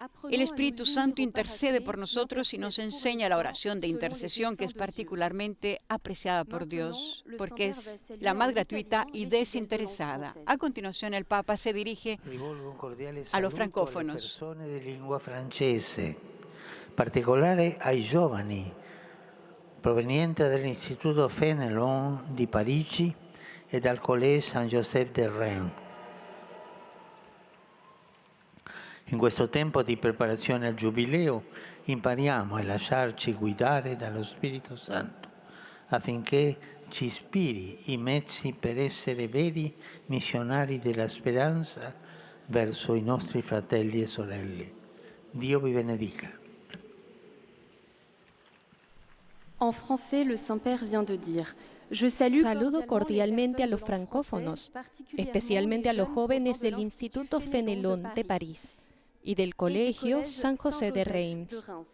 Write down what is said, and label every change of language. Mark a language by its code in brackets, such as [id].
[es] El Espíritu Santo intercede por nosotros y nos enseña la oración de intercesión, que es particularmente apreciada por Dios, porque es la más gratuita y desinteresada. A continuación, el Papa se dirige a los francófonos. [it] Persone di lingua francese, particolare ai giovani, provenienti dall'Istituto Fénelon di Parigi e dal Collège Saint-Joseph de Reims. In questo tempo di preparazione al Giubileo impariamo a lasciarci guidare dallo Spirito Santo affinché ci ispiri i mezzi per essere veri missionari della speranza verso i nostri fratelli e sorelle. Dio vi benedica. [es] En français, le Saint-Père vient de dire: Saludo cordialmente a los francófonos, especialmente a los jóvenes del Instituto Fénelon de París y del Colegio San José de Reims.